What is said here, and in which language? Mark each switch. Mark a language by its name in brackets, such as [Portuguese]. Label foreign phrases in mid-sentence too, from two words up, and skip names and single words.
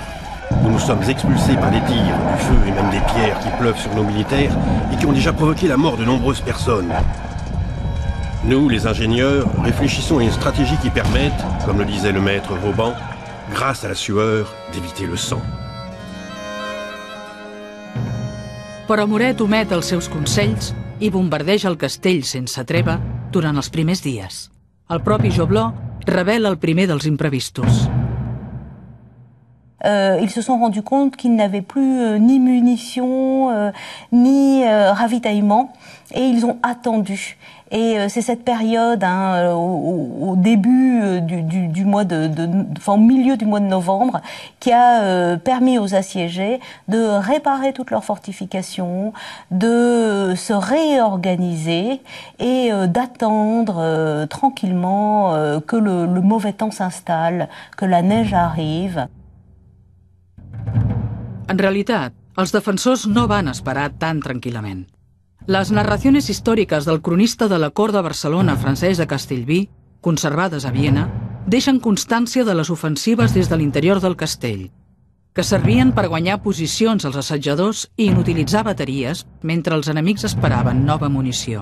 [French] Nous nous sommes expulsés par des tirs, du feu et même des pierres qui pleuvent sur nos militaires et qui ont déjà provoqué la mort de nombreuses personnes. Nous, les ingénieurs, réfléchissons à une stratégie qui permette, comme le disait le maître Vauban, grâce à la sueur, d'éviter le sang. [Catalan] Però Muret omet els seus consells i bombardeja el castell sense treva durant els primers dies. El propi Joblot revela el primer dels imprevistos. [French] Ils se sont rendus compte qu'ils n'avaient plus ni munitions, ni ravitaillement, et ils ont attendu. Et c'est cette période, au début du mois au milieu du mois de novembre, qui a permis aux assiégés de réparer toutes leurs fortifications, de se réorganiser et d'attendre tranquillement que le mauvais temps s'installe, que la neige arrive. [Catalan] En realitat, els defensors no van esperar tan tranquil·lament. Les narracions històriques del cronista de la cort de Barcelona, Francesc de Castellví, conservades a Viena, deixen constància de les ofensives des de l'interior del castell, que servien per guanyar posicions als assetjadors i inutilitzar bateries mentre els enemics esperaven nova munició.